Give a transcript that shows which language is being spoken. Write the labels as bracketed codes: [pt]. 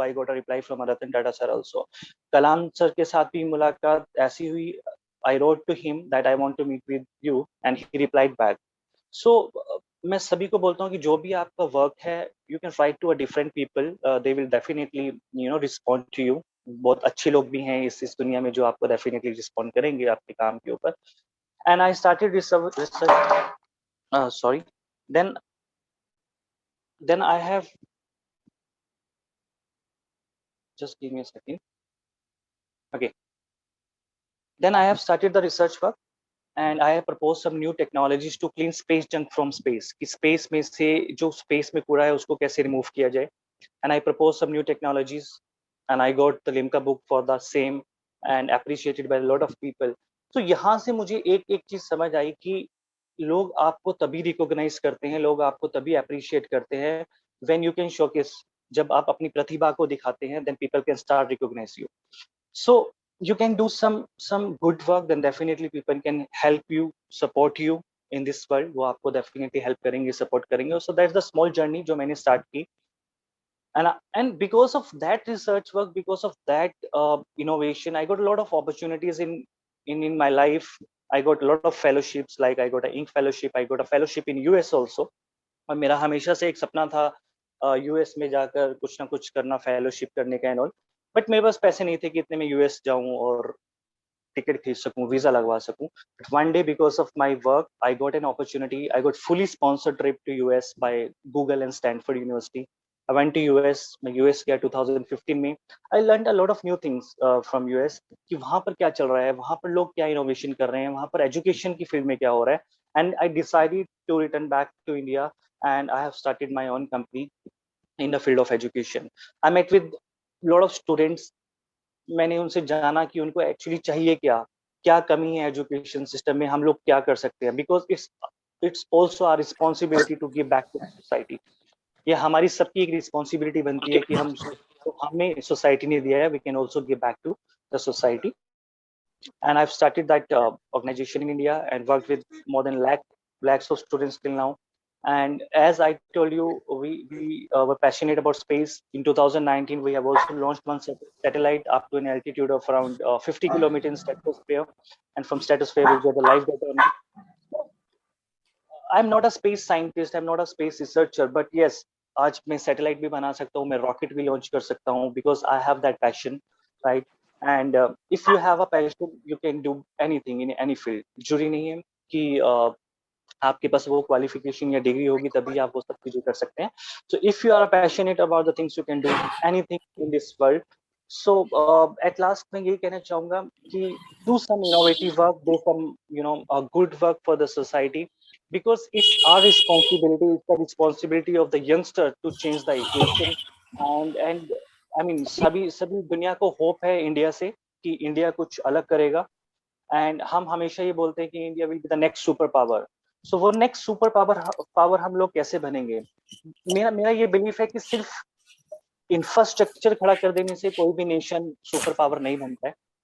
[en] I got a reply from Ratan Tata sir also. [hi] Kalam sir के साथ भी मुलाकात ऐसी हुई. [en] I wrote to him that I want to meet with you, and he replied back. So [hi] मैं सभी को बोलता हूँ कि जो भी आपका वर्क है, [en] You can write to a different people, they will definitely respond to you. [hi] बहुत अच्छे लोग भी हैं इस दुनिया में जो आपको डेफिनेटली रिस्पॉन्ड करेंगे आपके काम के ऊपर. [en] And I started research. Sorry. Then I have, just give me a second. Okay. Then I have started the research work, and I have proposed some new technologies to clean space junk from space. [hi] कि space में से जो space में कूड़ा है उसको कैसे remove किया जाए. [en] And I proposed some new technologies, and I got the Limca book for the same, and appreciated by a lot of people. [hi] तो यहाँ से मुझे एक चीज समझ आई कि लोग आपको तभी रिकॉग्नाइज करते हैं, लोग आपको तभी अप्रिशिएट करते हैं [en] when you can showcase. [hi] जब आप अपनी प्रतिभा को दिखाते हैं, [en] then people can start recognize you. So you can do some good work, then definitely people can help you, support you in this world. [hi] वो आपको definitely help करेंगे, support करेंगे. [en] So that's the small journey [hi] जो मैंने start की. [en] And because of that research work, because of that innovation, I got a lot of opportunities in my life. I got a lot of fellowships, like I got an Inc fellowship, I got a fellowship in US also. [hi] और मेरा हमेशा से एक सपना था US में जाकर कुछ ना कुछ करना, फेलोशिप करने का [en] And all. [hi] बट मेरे पास पैसे नहीं थे कि इतने में यूएस जाऊं और टिकट खरीद सकूं, वीजा लगवा सकूं. [en] But one day because of my work I got an opportunity. I got fully sponsored trip to US by Google and Stanford University. I went to US. [hi] मैं US गया 2015 में. [en] I learned a lot of new things from US. [hi] कि वहाँ पर क्या चल रहा है, वहाँ पर लोग क्या इनोवेशन कर रहे हैं, वहाँ पर एजुकेशन की फील्ड में क्या हो रहा है. [en] And I decided to return back to India, and I have started my own company in the field of education. I met with lot of students. [hi] मैंने उनसे जाना कि उनको एक्चुअली चाहिए क्या, क्या कमी है एजुकेशन सिस्टम में, हम लोग क्या कर सकते हैं. [en] Because it's also our responsibility to give back to society. [hi] ये हमारी सबकी एक रिस्पॉन्सिबिलिटी बनती है कि हम तो हमें सोसाइटी ने दिया है, [en] We can also give back to the society. And I've started that organization in India and worked with more than lakhs of students till now. And as I told you, we were passionate about space. In 2019, we have also launched one satellite up to an altitude of around 50 kilometers in stratosphere. And from stratosphere, we get the live data. I'm not a space scientist, I'm not a space researcher, but yes, [hi] आज मैं satellite भी बना सकता हूँ, [en] मैं रॉकेट भी लॉन्च कर सकता हूँ, because I have that passion, right? And if you have a passion, you can do anything in any field. [hi] जरूरी नहीं है कि आपके पास वो क्वालिफिकेशन या डिग्री होगी तभी आप वो सब चीजें कर सकते हैं. [en] So if you are passionate about the things, you can do anything in this world. So at last [hi] मैं यही कहना चाहूँगा कि [en] do some innovative work, do some good work for the society. Because it's our responsibility, it's the responsibility of the youngster to change the equation. And I mean [hi] सभी दुनिया को hope है India से कि इंडिया कुछ अलग करेगा. And हम हमेशा ये बोलते हैं कि [en] India will be the next super power. [hi] सो वो नेक्स्ट सुपर पावर हम लोग कैसे बनेंगे. मेरा ये बिलीफ है कि सिर्फ इंफ्रास्ट्रक्चर खड़ा कर देने से कोई भी नेशन सुपर पावर नहीं बनता है.